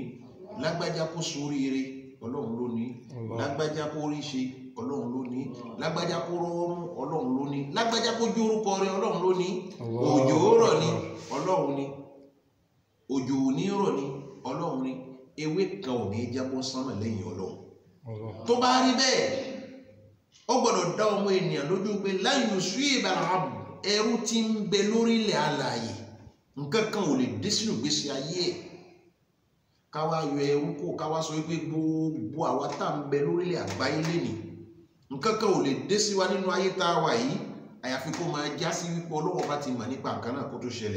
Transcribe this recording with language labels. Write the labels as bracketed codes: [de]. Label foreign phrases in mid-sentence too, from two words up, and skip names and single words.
[yo] Lágbájá kó ṣoríire Ọlọ́run ló ní, lágbájá kó rí ṣe Ọlọ́run ló ní, lágbájá kó rọ́wọ́ mú Ọlọ́run ló ní, lágbájá kó jó orúkọ rẹ̀ Ọlọ́run ló ní. Òjò rọ̀ ni Ọlọ́run ní, òjò ò ní rọ̀ ni Ọlọ́run ní, ewé kan ò ní jábọ́ sánmà lẹ́yìn Ọlọ́run. Tó bá rí bẹ́ẹ̀ ó gbọ́dọ̀ dá ọmọ ènìyàn lójú pé [ar] لن يصيب العبد, [yo] ẹrú tí ń bẹ lórílẹ̀ alààyè nǹkan kan ò lè dé sínú ìgbésí ayé ẹ̀. Káwá yọ ẹrú kó káwá sọ wípé gbogbo àwa tá ń bẹ lórílẹ̀ àgbáyé lénìí nǹkan kan ò lè dé sí wa nínú ayé tá a wà yìí àyàfi kó máa já sí wípé Ọlọ́run bá ti mọ̀ nípa nǹkan náà kó tó ṣẹlẹ̀.